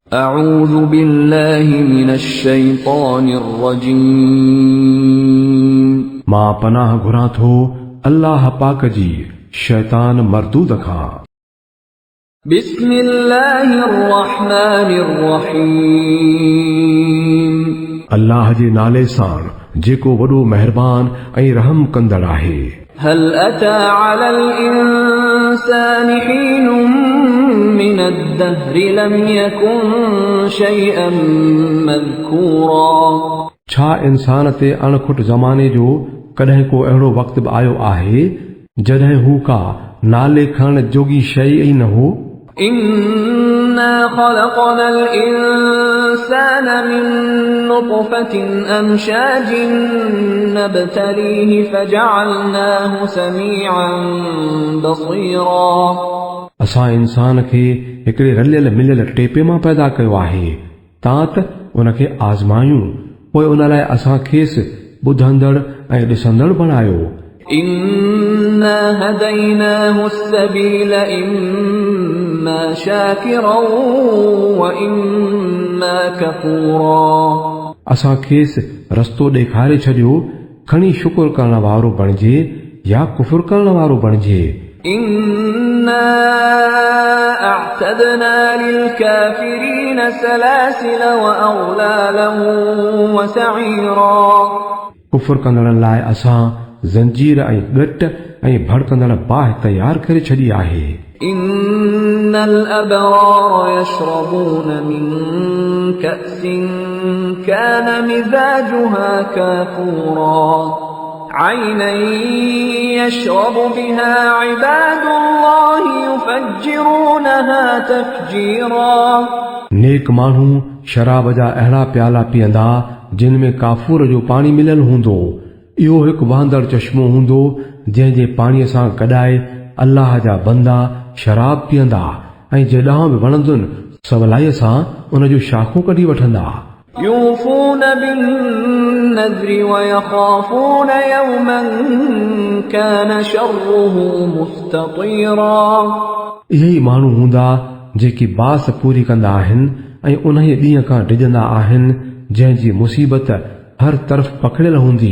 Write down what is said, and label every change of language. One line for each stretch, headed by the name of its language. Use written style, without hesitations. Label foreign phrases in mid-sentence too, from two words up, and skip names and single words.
Arabic: أعوذ بالله من الشيطان الرجيم
Sindhi: मां पनाह घुरां थो अल्लाह पाक जी शैतान मरदूद खां।
Arabic: بسم الله الرحمن الرحيم
Sindhi: अल्लाह जे नाले सां जेको वॾो महिरबान ऐं रहम कंदड़ आहे।
Arabic: هل أتى على الإنسان حين من الدهر لم يكن شيئا مذكورا
Sindhi: छा इंसान ते अणखुट ज़माने जो कॾहिं को अहिड़ो वक़्तु बि आयो आहे जॾहिं हू का नाले खणण जोगी शइ ई न हो।
Arabic: إنا خلقنا الإنسان من نطفة أمشاج نبتليه فجعلناه سميعا بصيرا
Sindhi: असां इंसान खे हिकिड़े रलियल मिलियल टेपे मां पैदा कयो आहे तां त उनखे आज़मायूं पोइ उन लाइ असां खेसि ॿुधंदड़ ऐं ॾिसंदड़ बणायो।
Arabic: إنا هديناه السبيل إما شاكرا وإما كفورا
Sindhi: असां खेसि रस्तो ॾेखारे छॾियो खणी शुक्र करण वारो बणिजे या कुफुर करण वारो बणिजे।
Arabic: إنا أعتدنا للكافرين سلاسل وأغلالا وسعيرا
Sindhi: कुफुर कंदड़नि लाइ असां ज़ंजीर ऐं ॻट ऐं भड़कंदड़ बाहि तयार करे छॾी आहे।
Arabic: إن الأبرار يشربون من كأس كان مزاجها كافورا عينا يشرب بها عباد الله يفجرونها تفجيرا
Sindhi: नेक माण्हू शराब जा अहिड़ा प्याला पीअंदा जिन में काफूर जो पाणी मिलियल हूंदो। इहो हिकु वहंदड़ चश्मो हूंदो जंहिं जे पाणीअ सां गॾाए अल्लाह जा बंदा शराब पीअंदा ऐं जेॾांहुं बि वणंदुनि सवलाईअ सां उन जूं शाखूं कढी वठंदा।
Arabic: يوفون بالنذر ويخافون يوما كان شره مستطيرا
Sindhi: इहे ई माण्हू हूंदा जेकी बास पूरी कंदा आहिनि ऐं उन ई ॾींहं खां डिॼंदा आहिनि जंहिं जी मुसीबत हर तरफ़ पकड़ियल हूंदी।